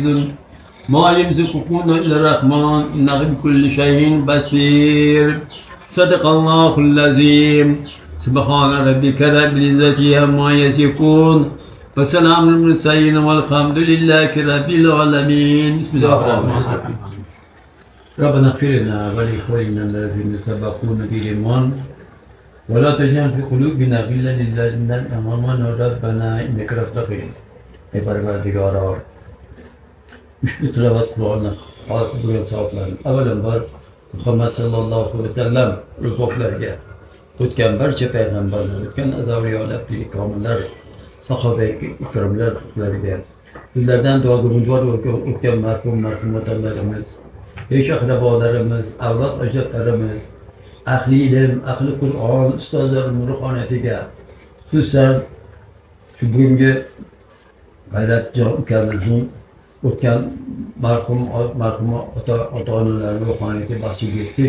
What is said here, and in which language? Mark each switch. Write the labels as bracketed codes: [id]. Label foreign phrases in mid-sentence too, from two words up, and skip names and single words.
[ar] ما يمسككم إلا الرحمن إنه بكل شيء بصير صدق الله العظيم سبحان ربك رب العزة عما يصفون وسلام المرسلين والحمد لله رب العالمين بسم الله الرحمن الرحيم ربنا اغفر لنا ولإخواننا الذين سبقونا بالإيمان ولا تجعل في قلوبنا غلا للذين آمنوا ربنا إنك رؤوف رحيم. [uz] Ey Parvardigoro, ushbu tilovat Qur'onni xalq bo'lgan savoblarni avvalambor Muhammad sallallohu alayhi vasallam ruhlarga o'tgan barcha payg'ambarlar, o'tgan azavliyolar, komillar, sahoba ikromlarga ulardan duo-umidvor o'tgan marhum-marhumalarimiz, besh aqrabolarimiz, avlod ajdodlarimiz, ahli ilm, ahli Qur'on ustozlarimiz ruhoniyatiga, xususan shu bugungi G'ayratjon ukamizning o'tgan marhum ota-onalarning ruhoniyatiga baxshib etdik.